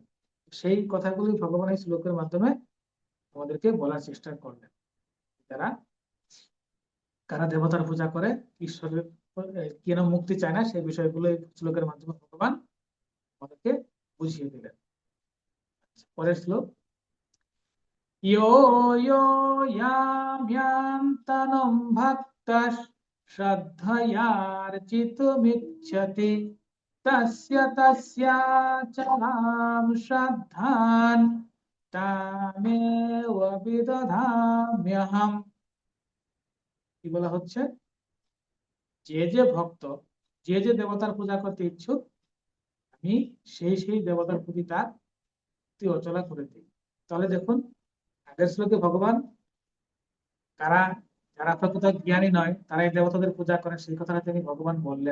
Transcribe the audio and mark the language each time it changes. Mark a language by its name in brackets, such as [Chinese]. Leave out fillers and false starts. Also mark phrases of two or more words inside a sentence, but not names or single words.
[Bangla] সেই কথাগুলি ভগবান এই শ্লোকের মাধ্যমে আমাদেরকে বলার চেষ্টা করলেন। যারা কারা দেবতার পূজা করে, ঈশ্বরের কেন মুক্তি চায় না, সেই বিষয়গুলো এই শ্লোকের মাধ্যমে ভগবান আমাদেরকে বুঝিয়ে দিলেন। পরের শ্লোক, [Sanskrit] यो यो यां यां तनुं भक्तः श्रद्धयार्चितुमिच्छति तस्य तस्याचलां श्रद्धां तामेव বিদধাম্যহম। [Bangla] কি বলা হচ্ছে, যে যে ভক্ত যে যে দেবতার পূজা করতে ইচ্ছুক, আমি সেই সেই দেবতার প্রতি তার ভক্তি অচলা করে দিই। তাহলে দেখুন, আগের শ্লোকে ভগবান কারা যারা প্রকৃত জ্ঞানী নয় তারা এই দেবতাদের পূজা করে, সেই কথাটা তিনি ভগবান বললেন।